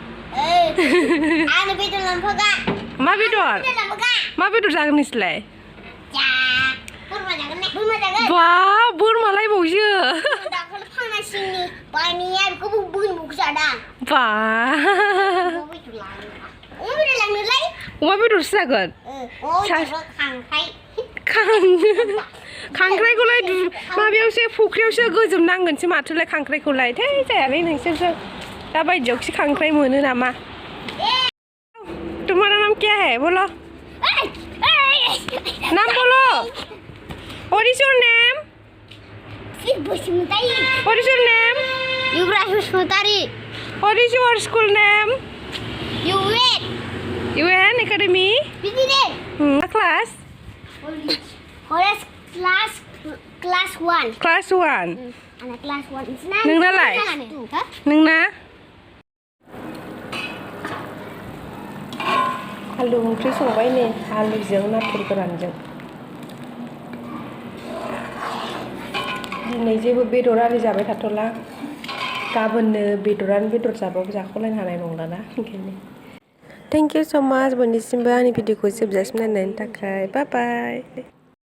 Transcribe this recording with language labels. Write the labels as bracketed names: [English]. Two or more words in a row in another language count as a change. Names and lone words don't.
[Bodo] मा बेदर जागोन नोंसोरलाय बा बोरमालायबावसो बा अमा बेदरसो जागोन खांख्राइखौलाय माबायावसो फुख्रियावसो गोजोमनांगोनसो माथोलाय खांख्राइखौलाय थै जायालै नोंसोरसो दा बायदियावसो खांख्राइ मोनो नामा [Hindi] तुम्हारा नाम क्या है बोलो नाम बोलो [English] What is your name? What is your name? Yuvraj Bhusmatari. What is your school name? UN. UN Academy? Business. What class? Horace class 1. Class 1. Anak class 1. [Bodo] Nungnaलाय? नोंना? आलु ओंख्रि संबाय नै आलुजों नाथुर गोरानजों दिनै जेबो बेदर आरि जाबाय थाथ'ला गाबोननो बेदर जाबाबो जाख'लायनो हानाय नंलाना ओंखायनो [English] thank you so much [Bodo] बयनिसिमबो आंनि भिडिअखौ जोबजासिम नायनायनि थाखाय [English] bye bye